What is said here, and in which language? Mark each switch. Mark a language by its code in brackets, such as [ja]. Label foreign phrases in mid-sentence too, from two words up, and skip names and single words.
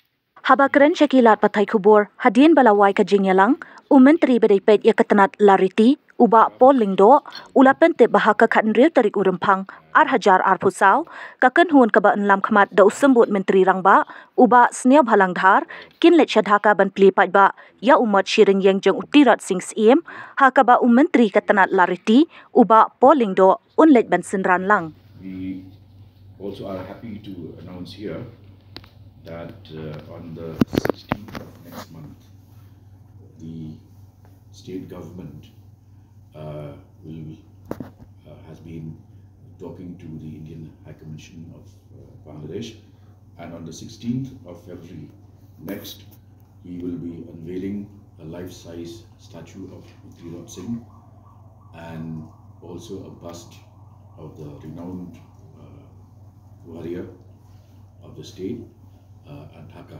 [kha] Haba kren syakilat pathai khubor hadien balawai jingialang myntri bedai peit ya tnat Lariti Bah Paul Lyngdoh ula pyntip bahaka khatnriu tarik Rymphang 8,800 kynhun kaba enlam khmat da symbud myntri rangbah Bah Sngiawbhalang Dhar kynlet Dhaka ban Plie Paidbah ya Mot Shirynieng Jong Tirot Syiem ha kaba myntri tnat Lariti Bah Paul Lyngdoh leit ban synran lang. [en] We also are happy to announce here that on the 16th of next month, the state government has been talking to the Indian High Commission of Bangladesh, and on the 16th of February next, we will be unveiling a life-size statue of Tirot and also a bust of the renowned warrior of the state at Dhaka.